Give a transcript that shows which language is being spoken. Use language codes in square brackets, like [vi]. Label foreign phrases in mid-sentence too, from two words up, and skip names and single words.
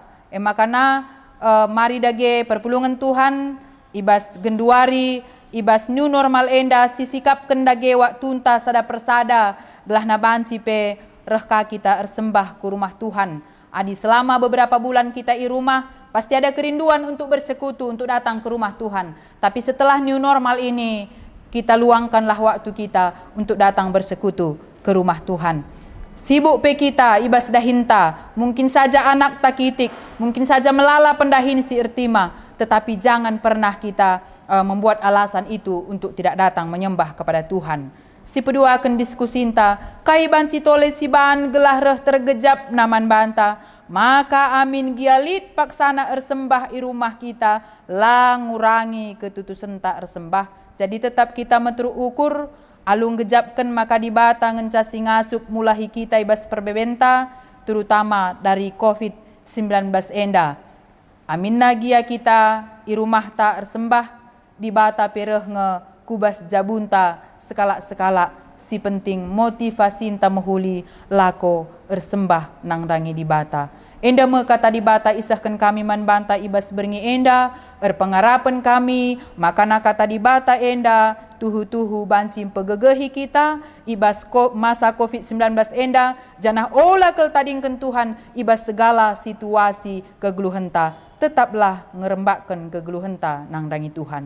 [btx] Makana mari dage perpulungan Tuhan ibas genduari ibas [en] new normal [btx] enda sisikap kendage wak tunta sada persada belah na banci pe rehka kita ersembah ke rumah Tuhan. [id] Adi selama beberapa bulan kita i rumah, pasti ada kerinduan untuk bersekutu, untuk datang ke rumah Tuhan. Tapi setelah [en] new normal [id] ini, kita luangkanlah waktu kita untuk datang bersekutu ke rumah Tuhan. [btx] Sibuk pe kita ibas dahinta, [id] mungkin saja [btx] anak takitik, [id] mungkin saja [btx] melala pendahin si ertima, [id] tetapi jangan pernah kita membuat alasan itu untuk tidak datang menyembah kepada Tuhan. [btx] Si pedua akan diskusinta, kai banci tole si ban gelah reh tergejap naman banta, maka amin gialit paksana ersembah i rumah kita, lah ngurangi ketutusan tak ersembah. Jadi tetap kita metru ukur, alung gejapkan maka dibata ngencasi ngasup mulahi kita ibas perbebenta, [id] terutama dari COVID-19 enda. [btx] Amin nagia kita i rumah tak ersembah, dibata pereh nge kubas jabunta sekala-sekala, si penting motivasi inta mehuli lako ersembah nang rangi dibata. Enda me kata dibata isahkan kami man banta ibas berngi enda, pengarapan kami, makana kata dibata enda, tuhu-tuhu bancim pegegehi kita, ibas masa COVID-19 enda, janah olah kel tadingkan Tuhan, ibas [id] segala situasi [btx] kegeluhenta, tetaplah ngerembakkan kegeluhenta nang rangi Tuhan.